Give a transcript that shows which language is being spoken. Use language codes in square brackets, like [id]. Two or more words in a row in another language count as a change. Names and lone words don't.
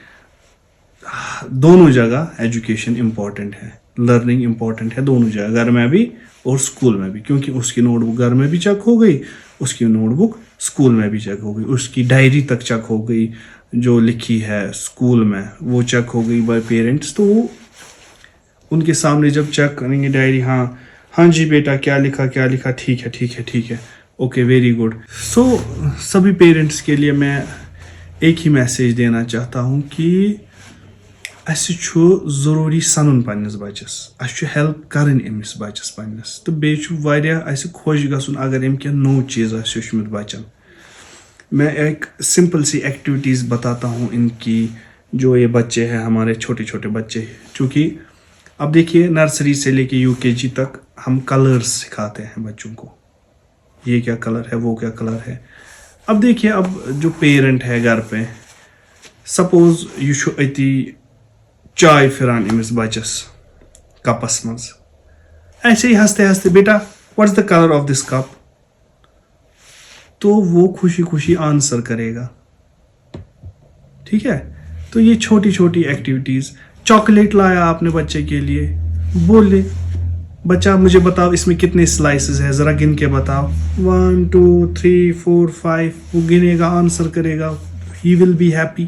[ur] دونوں جگہ ایجوکیشن امپورٹنٹ ہے، لرننگ امپورٹنٹ ہے دونوں جگہ، گھر میں بھی اور اسکول میں بھی، کیونکہ اس کی نوٹ بک گھر میں بھی چیک ہو گئی، اس کی نوٹ بک اسکول میں بھی چیک ہو گئی، اس کی ڈائری تک چیک ہو گئی جو لکھی ہے اسکول میں، وہ چیک ہو گئی بائی پیرنٹس. تو وہ ان کے سامنے جب چیک کریں گے ڈائری، ہاں جی بیٹا کیا لکھا، ٹھیک ہے، [en] okay very good. [ur] سو سبھی پیرنٹس کے لیے میں ایک ہی میسیج دینا چاہتا ہوں کہ [ks] اَسہِ چھُ ضروٗری سَنُن پنٛنِس بَچَس، اَسہِ چھُ ہیلپ کَرٕنۍ أمِس بَچَس پنٛنِس، تہٕ بیٚیہِ چھُ واریاہ اَسہِ خۄش گژھُن اگر أمۍ کینٛہہ نوٚو چیٖز آسہِ ہیوٚچھمُت بَچَن. [ur] میں ایک سمپل سی ایکٹیویٹیز بتاتا ہوں ان کی، جو یہ بچے ہیں ہمارے چھوٹے چھوٹے بچے، چونکہ اب دیکھیے نرسری سے لے کے UKG تک ہم کلرز سکھاتے ہیں بچوں کو، یہ کیا کلر ہے، وہ کیا کلر ہے. اب دیکھیے اب جو پیرنٹ ہے گھر پہ، سپوز [ks] یہ چھُ أتی چائے پھران أمِس بَچَس کپس منٛز، [ur] ایسے ہی ہنستے ہنستے بیٹا [en] what's the colour of this cup, [ur] تو وہ خوشی خوشی آنسر کرے گا. ٹھیک ہے، تو یہ چھوٹی چھوٹی ایکٹیویٹیز. چاکلیٹ لایا آپ نے بچے کے لیے، بولے بچہ مجھے بتاؤ اس میں کتنے سلائسز ہے، ذرا گن کے بتاؤ، 1 2 3 4 5، وہ گنے گا، آنسر کرے گا، [en] he will be happy.